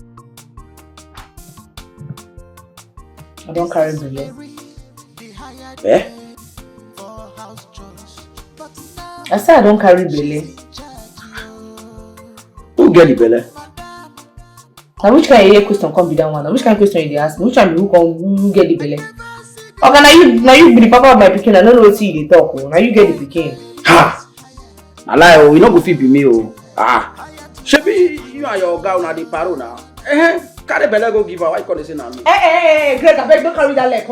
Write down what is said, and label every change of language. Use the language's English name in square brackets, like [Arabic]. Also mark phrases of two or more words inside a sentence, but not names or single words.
[Nigerian Pidgin] I don't carry belle. Eh? I said I don't carry belle. Who get the belle? Now which kind of question come be that one? Now which kind of question you ask me? Which one be who get the belle? Okay, now you be the papa of my pikin. I don't know what you dey talk. Now you get the pikin. Ha! I lie. Oh, you not go fit be me. Oh, Shebi, you and your girl na the paro now. Carry belle go give her. Why you call say na me? Greg, I beg, don't carry that leg.